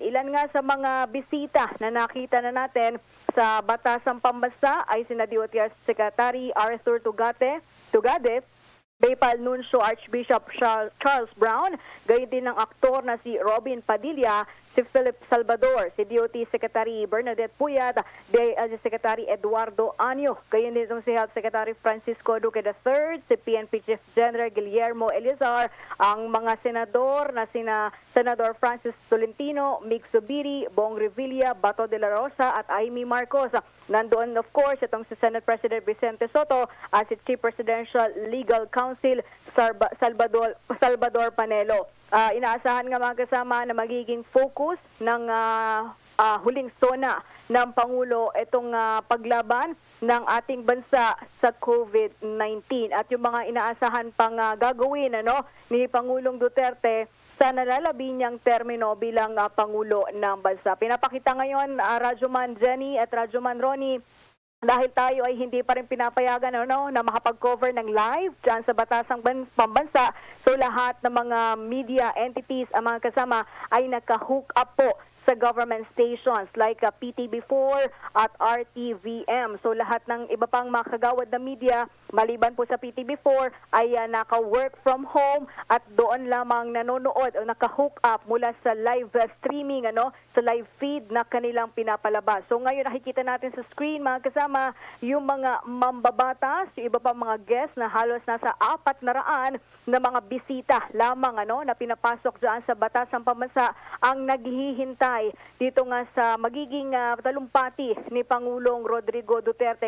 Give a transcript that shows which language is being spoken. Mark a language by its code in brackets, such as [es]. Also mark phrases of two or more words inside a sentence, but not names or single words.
[tl] Ilan nga sa mga bisita na nakita na natin sa Batasang Pambansa ay sina DOTR Secretary Arthur Tugade, Baypal Nuncio Archbishop Charles Brown, gayon din ng aktor na si Robin Padilla, si Philip Salvador, si DOT Secretary Bernadette Puyat, DILG Secretary Eduardo Anyo, gayon din si Health Secretary Francisco Duque III, si PNP Chief General Guillermo Elizar, ang mga senador na sina Senador Francis Tolentino, Mig Zubiri, Bong Revilla, Bato de la Rosa at Amy Marcos. Nandoon [en] of course [tl] itong si Senate President Vicente Soto at si Chief Presidential Legal Counsel Salvador Panelo. Inaasahan nga mga kasama na magiging focus ng huling SONA ng Pangulo itong paglaban ng ating bansa sa COVID-19 at yung mga inaasahan pang gagawin ni Pangulong Duterte sa nalalabi niyang termino bilang Pangulo ng bansa. Pinapakita ngayon Radyoman Jenny at Radyoman Ronnie, dahil tayo ay hindi pa rin pinapayagan na makapag-cover ng live dyan sa Batasang Pambansa. So lahat ng mga [en] media entities, [tl] ang mga kasama ay naka-hook up po sa [en] government stations like PTB4 [tl] at RTVM. So lahat ng iba pang mga kagawad na media, maliban po sa PTB4, ay naka- [en] work from home [tl] at doon lamang nanonood o naka-hook up mula sa [en] live streaming, [tl] sa [en] live feed [tl] na kanilang pinapalabas. So ngayon nakikita natin sa screen mga kasama, kasama yung mga mambabatas, yung iba pa mga guests na halos nasa 400 na mga bisita lamang na pinapasok dyan sa Batasang Pambansa ang naghihintay dito nga sa magiging talumpati ni Pangulong Rodrigo Duterte.